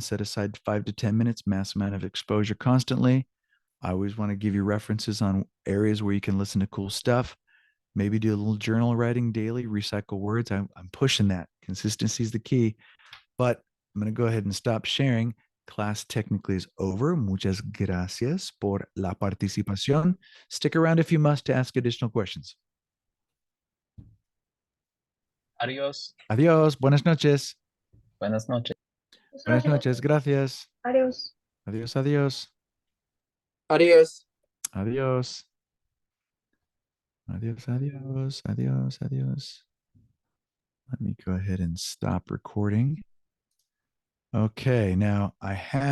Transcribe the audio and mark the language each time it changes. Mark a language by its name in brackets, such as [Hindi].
[English] Set aside 5 to 10 minutes, mass amount of exposure constantly. I always want to give you references on areas where you can listen to cool stuff. Maybe do a little journal writing daily, recycle words. I'm pushing that. Consistency is the key. But I'm going to go ahead and stop sharing. Class technically is over. [Spanish] Muchas gracias por la participación. [English] Stick around if you must to ask additional questions. [Spanish] Adiós. Adiós. Buenas noches. Buenas noches. Buenas noches. Gracias. Adiós. Adiós, adiós. Adiós. Adiós. Adiós, adiós, adiós, adiós. [English] Let me go ahead and stop recording. Okay, now I have